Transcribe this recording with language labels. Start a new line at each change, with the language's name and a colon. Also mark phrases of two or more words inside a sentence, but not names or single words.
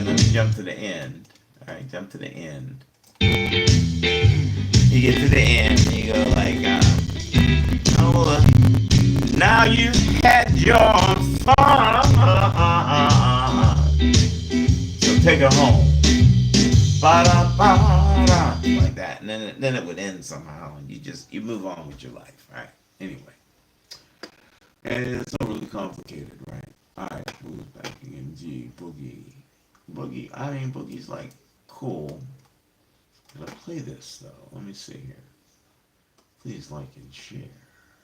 English: Let me jump to the end. Alright, jump to the end. You get to the end and you go like, now you had your fun. So take her home. Ba-da-ba-da. Like that. And then it would end somehow and you move on with your life. Alright, anyway. And it's not really complicated, right? Alright, move back again. G, boogie. Boogie's like cool. Did I play this though? Let me see here. Please like and share.